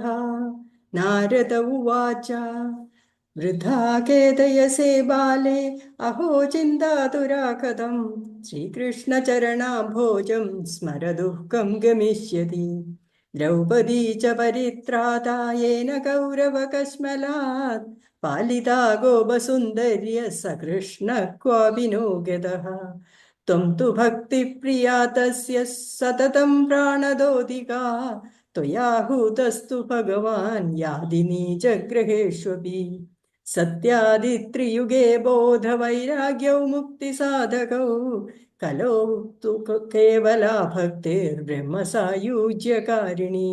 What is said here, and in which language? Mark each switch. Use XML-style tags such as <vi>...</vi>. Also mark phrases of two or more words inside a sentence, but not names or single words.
<sa>നാരദ ഉവാച വൃഥാ ഖേദയസേ ബാലേ അഹോ ചിന്താതുരാ കഥം ശ്രീകൃഷ്ണചരണാംഭോജം സ്മര ദുഃഖം ഗമിഷ്യതി. ദ്രൗപദീ ച പരിത്രാതാ യേന കൗരവകശ്മലാത് പാലിതാ ഗോപസുന്ദര്യ സകൃഷ്ണഃ ക്വാപി नो गतः. त्वं तु भक्तिप्रिया तस्य सततं प्राणदोदिका त्वया हूतस्तु भगवान् यादिनी च गृहेष्वपि. सत्यादित्रियुगे बोधवैराग्यौ मुक्तिसाधकौ कलौ तु केवला भक्तिर्ब्रह्मसायुज्यकारिणी.</sa>